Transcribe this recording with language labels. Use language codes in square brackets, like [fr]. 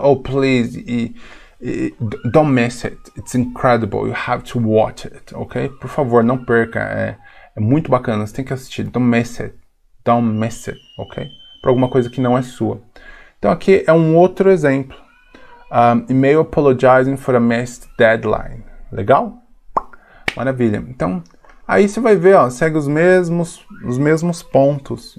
[en] Oh, please, don't miss it. It's incredible. You have to watch it. Ok? [pt] Por favor, não perca. É muito bacana. Você tem que assistir. [en] Don't miss it. Don't miss it. Ok? [pt] Para alguma coisa que não é sua. Então aqui é um outro exemplo. [en] E-mail apologizing for a missed deadline. [pt] Legal? Maravilha. Então, aí você vai ver, ó, segue os mesmos pontos.